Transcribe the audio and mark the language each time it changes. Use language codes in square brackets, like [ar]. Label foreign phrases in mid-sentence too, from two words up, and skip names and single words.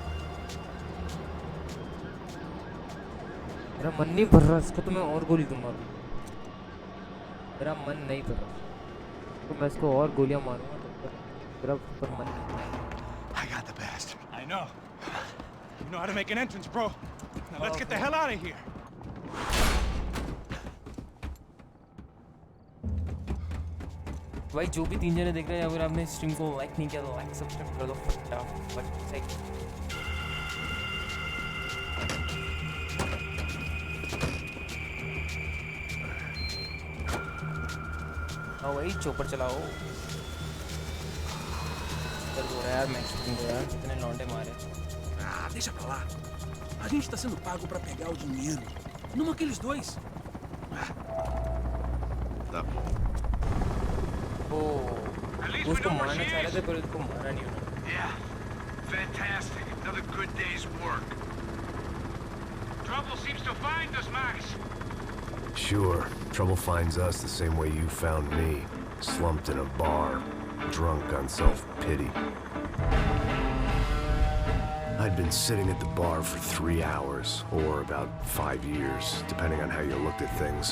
[hi] मेरा मन नहीं भर रहा इसको तो मैं और गोली दूंगा. मेरा मन नहीं भर रहा तो मैं इसको और गोलियां मारूंगा तो मेरा पर मन नहीं. [en] I got the bastard. I know. You know how to make an entrance, bro. Now let's get the hell out of here. [hi] भाई जो भी 3 जने देख रहे हैं अगर आपने स्ट्रीम को लाइक नहीं किया तो [en] like subscribe [hi] कर दो फटाफट. हाँ वही चोपर चलाओ. चल हो रहा है यार मैक्स को यार कितने लौंडे मारे. [pt] Ah, deixa pra lá. A gente tá sendo pago pra pegar o dinheiro. Não aqueles dois. Tá bom. [hi] उसको मारना चाह रहे थे पर उसको मारा नहीं उन्होंने. [en] Yeah. Fantastic. Another good day's work. Trouble seems to find us, Max. Sure, trouble finds us the same way you found me, slumped in a bar, drunk on self-pity. I'd been sitting at the bar for 3 hours, or about 5 years, depending on how you looked at things.